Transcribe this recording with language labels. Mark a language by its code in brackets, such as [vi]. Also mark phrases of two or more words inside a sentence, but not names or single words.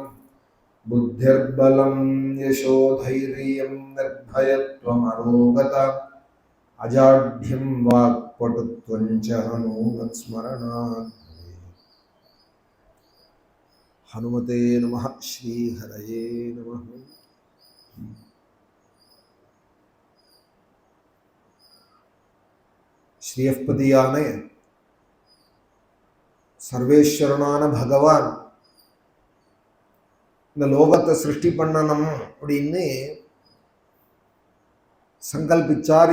[sa] बुद्धिर्बलं यशोधैर्यं निर्भयत्वमरोगता, अजाढ्यं वाक्पटुत्वं च हनूमत्स्मरणात्। हनुमते नमः। श्रीहरये नमः। [ta] ஸ்ரீயப்பதியான சர்வேஸ்வரனான பகவான் இந்த லோகத்தை சிருஷ்டி பண்ணணும் அப்படின்னு சங்கல்பிச்சார்.